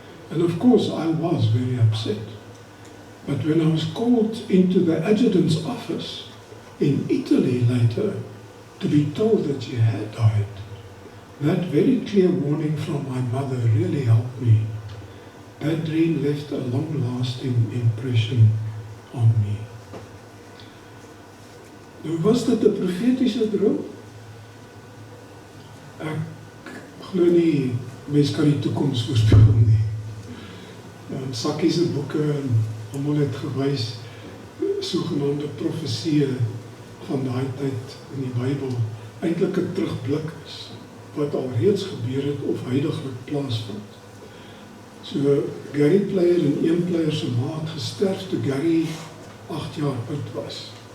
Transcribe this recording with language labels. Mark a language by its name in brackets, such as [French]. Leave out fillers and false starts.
[English] And of course I was very upset. But when I was called into the adjutant's office in Italy later to be told that she had died, that very clear warning from my mother really helped me. That dream left a long-lasting impression on me. [Afrikaans] Nou was dit 'n profetiese droom? Ek glo nie mens kan die toekoms voorspel nie. Sakkie se boeke en almal het gewys sogenaamde profesieë van daai tyd in die Bybel eintlik 'n terugblik is wat al reeds gebeur het of huidiglik plaasvind. So Gary Player en een Player se ma het gesterf toe Gary 8 jaar oud was.